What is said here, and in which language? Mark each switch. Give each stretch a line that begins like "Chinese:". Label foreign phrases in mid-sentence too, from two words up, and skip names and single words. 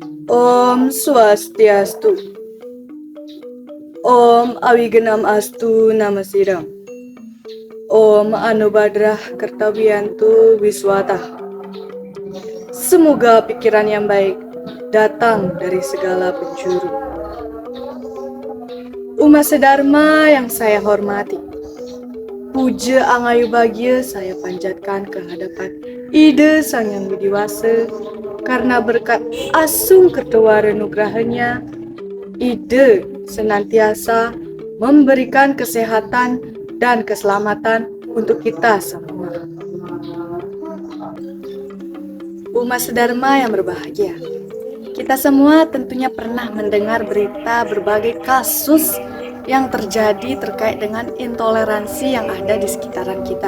Sanskrit: Om Swastiastu. ॐ अविघ्नम् अस्तु नमः सिद्धम्. ॐ आ नो भद्राः क्रतवो यन्तु विश्वतः.
Indonesian: Semoga pikiran yang baik datang dari segala penjuru. Umat sedharma yang saya hormati, puja angayu bahagia saya panjatkan ke hadapan Ida Sang Yang Widiwasa, karena berkat asung kertawara nugrahanya, Ida senantiasa memberikan kesehatan dan keselamatan untuk kita semua. Umat sedharma yang berbahagia, kita semua tentunya pernah mendengar berita berbagai kasus yang terjadi terkait dengan intoleransi yang ada di sekitaran kita.